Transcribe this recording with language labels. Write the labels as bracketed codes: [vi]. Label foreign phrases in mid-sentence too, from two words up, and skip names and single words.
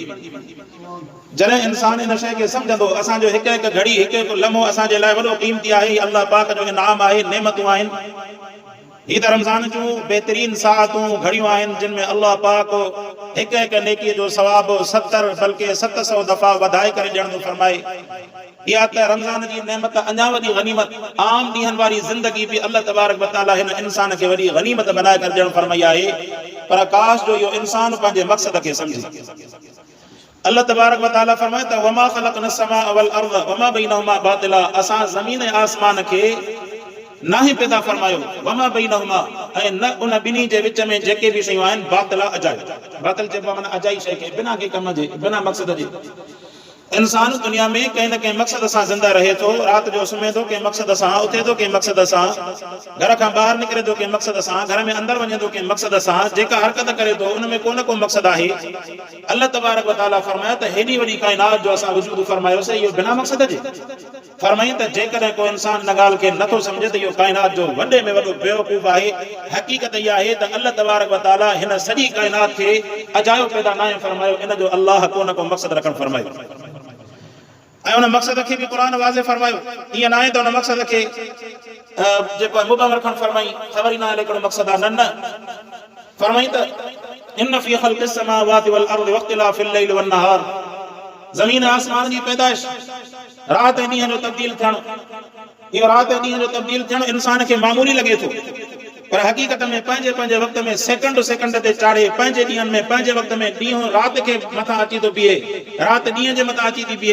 [sd] जॾहिं इंसान इन शइ खे सम्झंदो असांजो हिकु हिकु घड़ी, हिकु हिकु लम्हो असांजे लाइ वॾो क़ीमती आहे, अल्लाह पाक जो इनाम आहे, नेमतूं आहिनि। ही त रमज़ान जूं बेहतरीन साअतूं घड़ियूं आहिनि जिन में अल्लाह पाक हिकु हिकु नेकीअ जो सवाब 70 बल्कि 700 दफ़ा वधाए करे ॾियण थो फरमाए। इहा त रमज़ान जी नेमत अञा वॾी गनीमत, आम ॾींहनि वारी ज़िंदगी बि [ar] الله تبارك وتعالى [sd] हिन इंसान खे वॾी गनीमत बनाए करे ॾियण फरमाई आहे। पर काश जो इहो इंसान पंहिंजे मक़सद खे सम्झे। [ar] الله تبارك وتعالى [sd] फरमाए त [ar] وما خلقنا السماء والأرض وما بينهما باطلا, [sd] असां ज़मीन ऐं आसमान खे ना ही पैदा फरमायो, [ar] وما بينهما [sd] ऐं न उन ॿिन्ही जे विच में जेके भी शयूं आहिनि बातिला अजाई। बातिल चइबो आहे माना अजाई शइ खे, बिना के कम जे, बिना मक़सद जे। इंसान दुनिया में कंहिं न कंहिं मक़सद सां ज़िंदा रहे थो। राति जो सुम्हे थो कंहिं मक़सद सां, उथे थो कंहिं मक़सद सां, घर खां ॿाहिरि निकिरे थो कंहिं मक़सद सां, घर में अंदरि वञे थो कंहिं मक़सद सां। जेका हरकत करे थो उन में को न को मक़सद आहे। [ar] الله تبارك وتعالى [sd] फरमाया त हेॾी वॾी काइनात जो असां वजूद फरमायोसीं, इहो बिना मक़सद जे। फरमाई त जेकॾहिं को इंसान इन ॻाल्हि खे नथो सम्झे त इहो काइनात जो वॾे में वॾो बेवकूफ़ आहे। हक़ीक़त इहा आहे त [ar] الله تبارك وتعالى [sd] हिन सॼी काइनात खे अजायो पैदा न फरमायो, इन जो अल्लाह को न को मक़सद रखण फरमायो। ऐं उन मक़सद खे बि क़ुरान वाज़े फरमायो। ईअं न आहे त उन मक़सद खे जेको मुबहम रखण फरमाई, ख़बर ई न आहे हिकिड़ो मक़सद आहे। न फरमाई त [ar] إن في خلق السماوات والأرض واختلاف الليل والنهار, [sd] ज़मीन आसमान जी पैदाइश, रात ऐं ॾींहं जो तब्दील थियणु, इहो रात ऐं ॾींहं जो तब्दील थियणु इंसान खे मामूली लॻे थो। पर हक़ीक़त में पंहिंजे पंहिंजे वक़्त में सेकंड सेकंड ते चाढ़े, पंहिंजे ॾींहनि में पंहिंजे वक़्त में ॾींहुं राति खे मथां अची थो बीहे, राति ॾींहं जे मथां अची थी बीहे।